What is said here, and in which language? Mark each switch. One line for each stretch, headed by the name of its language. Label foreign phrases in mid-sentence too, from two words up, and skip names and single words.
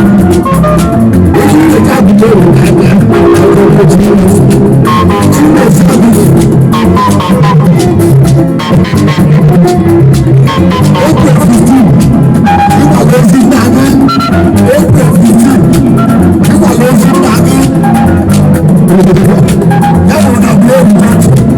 Igbo: Onye ya eji abụ n'obi ka a bịa, a ga-aga ọdụ mmiri.
English: April fifteen, you are going to Naga. April fifteen, you are going to Naga. That will not be able to.